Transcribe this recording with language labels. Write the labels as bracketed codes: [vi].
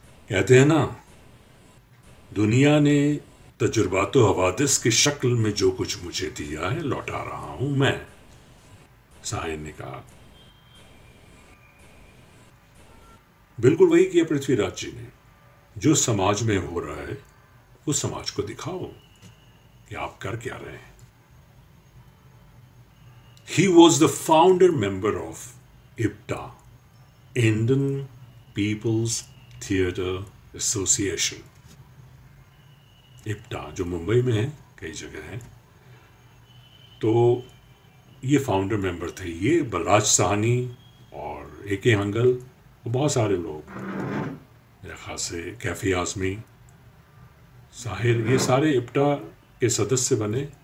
[hi] कहते हैं ना, दुनिया ने तजुर्बातो हवादिस की शक्ल में जो कुछ मुझे दिया है लौटा रहा हूं मैं, साहिन ने कहा। बिल्कुल वही किया पृथ्वीराज जी ने। जो समाज में हो रहा है वो समाज को दिखाओ कि आप कर क्या रहे हैं। [en] He was the founder member of IPTA, Indian People's Theatre Association. [hi] IPTA जो मुंबई में है, कई जगह है, तो ये फाउंडर मेंबर थे। ये बलराज साहनी और A.K. हंगल और बहुत सारे लोग, मेरे ख्याल से कैफी आजमी, साहिर, ये सारे IPTA के सदस्य बने।